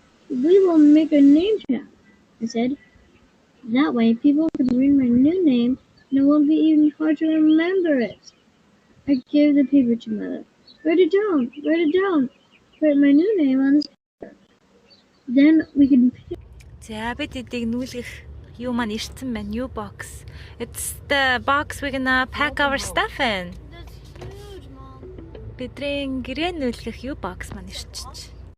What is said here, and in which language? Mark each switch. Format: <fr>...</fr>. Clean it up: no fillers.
<en>We will make a name tag, I said. That way, people can read my new name, and it won't be even hard to remember it. I gave the paper to Mother. Write it down, write it down. Write my new name on this paper. Then we can pick.</en> <mn>За бид эдийг нүүлгэх юу маань ирсэн байна.</mn> <en>New box. It's the box we're gonna pack our stuff in. That's huge, Mom.</en> <mn>Бидний гэрээ нүүлгэх юу box маань ирчихэж.</mn>